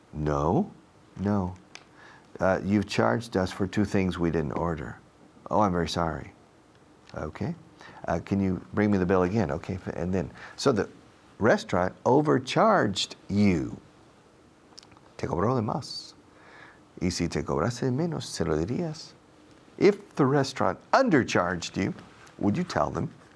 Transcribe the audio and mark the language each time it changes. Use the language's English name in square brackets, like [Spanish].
[English] No, no. You've charged us for 2 things we didn't order. Oh, I'm very sorry. Okay. Can you bring me the bill again? Okay, and then, so the restaurant overcharged you. [Spanish] Te cobró de más. Y si te cobraste de menos, se lo dirías. [English] If the restaurant undercharged you, would you tell them?